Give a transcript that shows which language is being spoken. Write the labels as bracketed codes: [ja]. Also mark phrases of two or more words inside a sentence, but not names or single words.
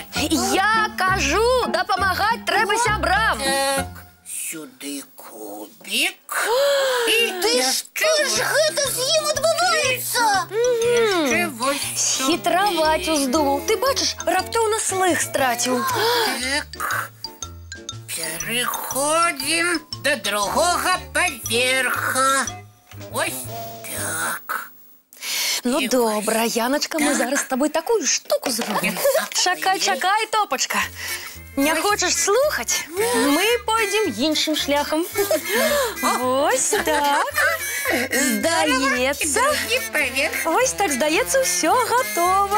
[be] Я кажу, дапамагаць трэба сябрам. Так, сюды кубік. Ты што ж гэта з ім адбываецца? Яшчэ вось сюды. Хітраваць уздумаў. Ты бачыш, раптоўна слых страціў. [uk] Так. Переходим до другого поверха. [be] Ось так. Ну, добра, Яночка, мы зараз з табой такую штуку зробім. Чакай, чакай, Топачка. Не хочаш слухаць? Мы пойдзем іншым шляхам. Вось так. Здаецца. Другі поверх. Вось так, здаецца, ўсё гатова.